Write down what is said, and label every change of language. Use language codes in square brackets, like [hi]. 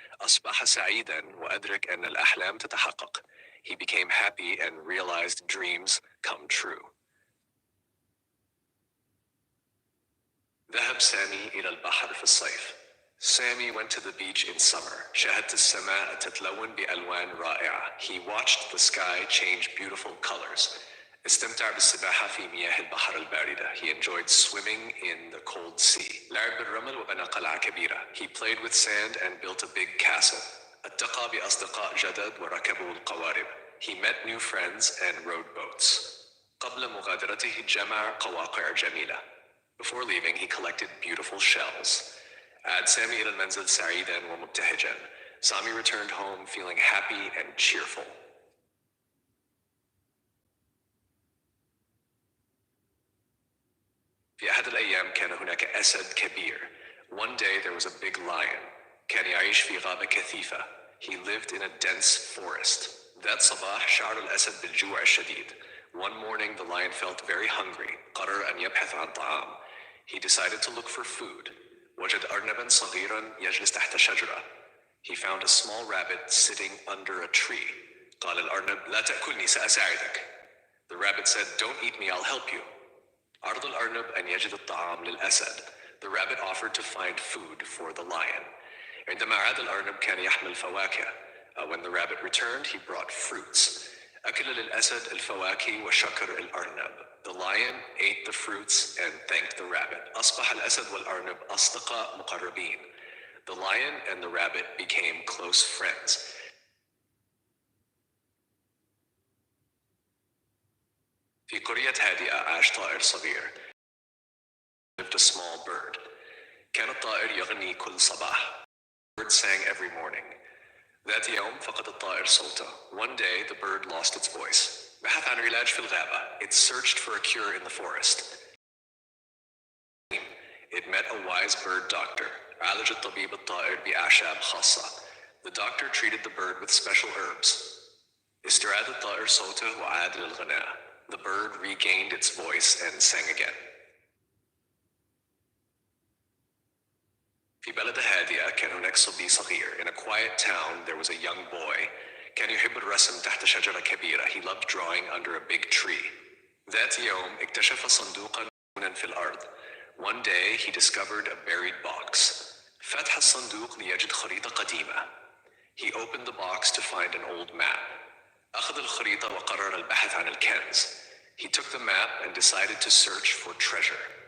[ar] أصبح سعيدا وأدرك أن الأحلام تتحقق. [en] He became happy and realized dreams come true. [ar] ذهب سامي إلى البحر في الصيف. [en] Sammy went to the beach in summer. [ar] شاهدت السماء تتلون بألوان رائعة. [en] He watched the sky change beautiful colors. [ar] استمتع بالسباحة في مياه البحر الباردة. [en] He enjoyed swimming in the cold sea. [ar] لعب بالرمل وبنى قلعة كبيرة. [en] He played with sand and built a big castle. [ar] التقى بأصدقاء جدد وركبوا القوارب. [en] He met new friends and rode boats. [ar] قبل مغادرته جمع قواقع جميلة. [en] Before leaving, he collected beautiful shells. [ar] عاد سامي إلى المنزل سعيدا ومبتهجا. [en] Sami returned home feeling happy and cheerful. [ar] في أحد الأيام كان هناك أسد كبير. [en] One day there was a big lion. [ar] كان يعيش في غابة كثيفة. [en] He lived in a dense forest. [ar] ذات صباح شعر الأسد بالجوع الشديد. [en] One morning the lion felt very hungry. [ar] قرر أن يبحث عن طعام. [en] He decided to look for food. [ar] وجد أرنبا صغيرا يجلس تحت شجرة. [en] He found a small rabbit sitting under a tree. [ar] قال الأرنب لا تأكلني سأساعدك. [en] The rabbit said, don't eat me, I'll help you. [ar] أراد الأرنب أن يجد الطعام للأسد. [en] The rabbit offered to find food for the lion. [ar] عندما عاد الأرنب كان يحمل فواكه. [en] When the rabbit returned, he brought fruits. [ar] أكل للأسد الفواكه وشكر الأرنب. [en] The lion ate the fruits and thanked the rabbit. [ar] أصبح الأسد والأرنب أصدقاء مقربين. [en] The lion and the rabbit became close friends. [ar] في قرية هادئة عاش طائر صغير. [en] Lived a small bird. [ar] كان الطائر يغني كل صباح. [en] The bird sang every morning. [ar] ذات يوم فقد الطائر صوته. [en] One day the bird lost its voice. [ar] بحث عن علاج في الغابة. [en] It searched for a cure in the forest. It met a wise bird doctor. [ar] عالج الطبيب الطائر بأعشاب خاصة. [en] The doctor treated the bird with special herbs. [ar] استراد الطائر صوته وعاد للغناء. [en] The bird regained its voice and sang again. [ar] في بلدة هادئة كان هناك صبي صغير. [en] In a quiet town there was a young boy. [ar] كان يحب الرسم تحت شجرة كبيرة. [en] He loved drawing under a big tree. [ar] ذات يوم اكتشف صندوقا في الأرض. [en] One day he discovered a buried box. [ar] فتح الصندوق ليجد خريطة قديمة. [en] He opened the box to find an old map. [ar] أخذ الخريطة وقرر البحث عن الكنز. [en] He took the map and decided to search for treasure.